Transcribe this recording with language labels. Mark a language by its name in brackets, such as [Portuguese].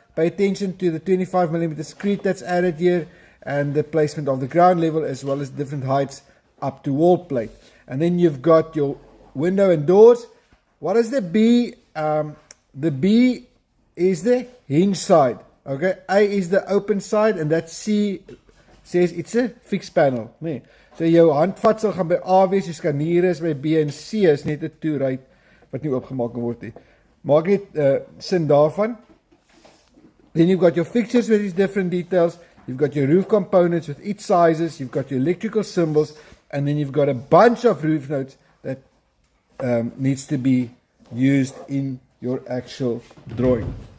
[English] Pay attention to the 25mm screed that's added here and the placement of the ground level as well as different heights up to wall plate. And then you've got your window and doors. What is the B? The B is the hinge side. Okay, A is the open side and that C says it's a fixed panel. [Afrikaans] Nee. So jou handvatsel gaan by A wees, jou skanier is by B en C is net 'n toeruit wat nie oopgemaak kan word nie. Maak net sin daarvan. [English] Then you've got your fixtures with these different details. You've got your roof components with each sizes. You've got your electrical symbols. And then you've got a bunch of roof notes that needs to be used in your actual drawing.